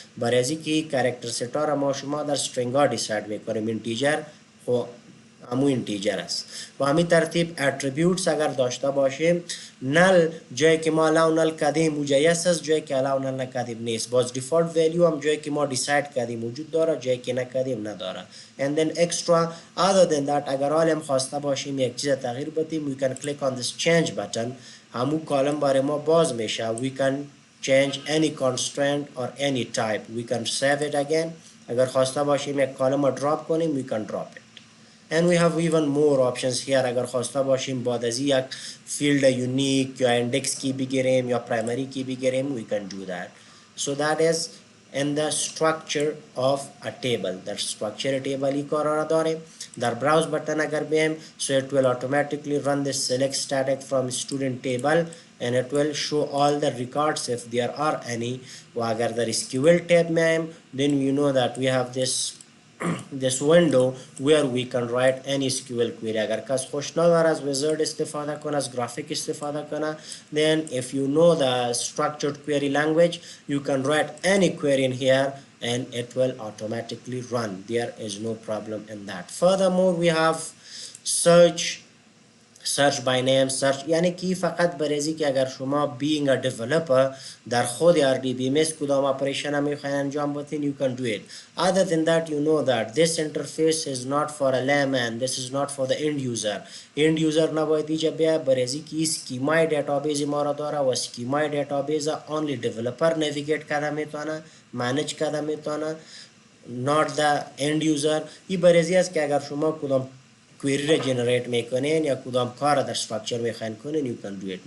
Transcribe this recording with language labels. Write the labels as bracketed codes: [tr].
[fa] برای ازی که کارکتر ستا را ما شما در string ها دیساید میکنیم، اینتیجر خو همون اینتیجر است. با همین ترتیب attributes اگر داشته باشیم، نل جایی که ما الاو نل کردیم و جایست است، جایی که الاو نل نکردیم نیست. باز default value هم جایی که ما دیساید کردیم وجود داره، جایی که نکردیم نداره. [en] and then extra other than that [fa] اگر حالم خواسته باشیم یک چیز تغییر بدیم [en] we can click on this change button. [fa] همون کالم برای ما باز میشه. [en] we can change any constraint or any type. we can save it again. [fa] اگر خواسته باشیم یک کالم رو drop کنیم [en] we can drop it. and we have even more options here. [fa] اگر خواسته باشیم بعد از یک فیلد یونیک یا اندکس کی بگیریم یا پرایمری کی بگیریم [en] we can do that. so that is in the structure of a table. [fa] در structure table ای کارا داریم. در browse button اگر بیم [en] so it will automatically run this select static from student table and it will show all the records if there are any. [fa] و اگر در SQL tab میم [en] then you know that we have this window where we can write any SQL query. [fa] اگر کس خوش نداره از wizard استفاده کنه، [en] از graphic استفاده کنه، then if you know the structured query language you can write any query in here and it will automatically run. there is no problem in that. furthermore we have search by name. [fa] search یعنی که فقط برای که اگر شما [en] being a developer [fa] در خود RDBMS کدام اپریشن هم میخواین انجام بدین [en] you can do it. other than that you know that this interface is not for a layman. this is not for the end user. [fa] end user نباید ایجا بیا برای که اسکیمای دیتابیز ما را داره و اسکیمای دیتابیز only developer navigate کرده میتونه، manage کرده میتونه، [en] not the end user. [fa] این برای است که اگر شما کدام کویری را جنریت میکنین یا کدام کار را در استراکچر میخواین کنین [en] you can do it.